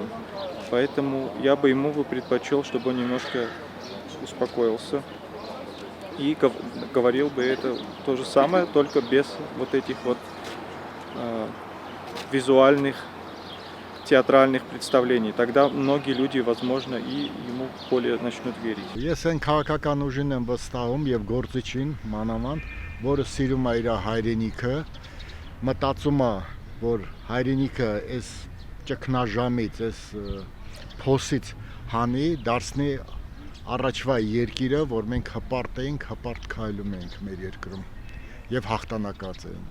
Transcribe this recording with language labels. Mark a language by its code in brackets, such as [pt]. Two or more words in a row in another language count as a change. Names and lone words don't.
[ru] Поэтому я бы ему предпочел, чтобы он немножко успокоился и говорил бы это то же самое, только без вот этих вот визуальных театральных представлений. Тогда многие люди, возможно, и ему более начнут верить. [hy] Ես այն քաղաքական ուժին եմ վստահում եւ գործիչին մանավանդ, որը սիրում է իր հայրենիքը, մտածում է, որ հայրենիքը այս ճգնաժամից, այս փոսից հանի, դարձնի առաջվա երկիրը, որ մենք հպարտ էինք, հպարտ քայլում էինք մեր երկրում եւ հաղթանակած էինք։